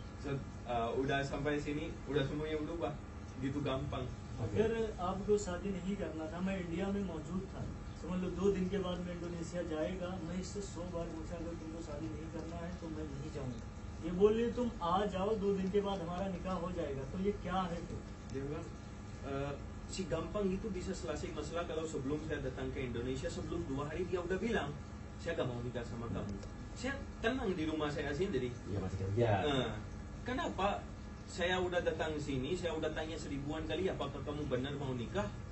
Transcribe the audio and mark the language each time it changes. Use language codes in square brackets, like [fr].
[id] So, udah sampai sini udah semuanya berubah gitu gampang. [hi] अगर आपको शादी नहीं करना था, मैं इंडिया में मौजूद था, समझ लो 2 दिन के बाद मैं इंडोनेशिया जाएगा, मैं इससे 100 बार पूछा अगर तुमको शादी नहीं करना है तो मैं नहीं जाऊंगा। ये बोल रही तुम आ जाओ 2 दिन के बाद हमारा निकाह हो जाएगा, तो ये क्या है फिर? [id] Dia bilang si gampang itu bisa selesai masalah kalau sebelum saya datang ke Indonesia, sebelum 2 hari dia udah bilang saya gak mau nikah sama kamu. Saya tenang di rumah saya sendiri. Iya masih kerja. Kenapa? Saya udah datang sini, saya udah tanya 1000-an kali apakah kamu benar mau nikah.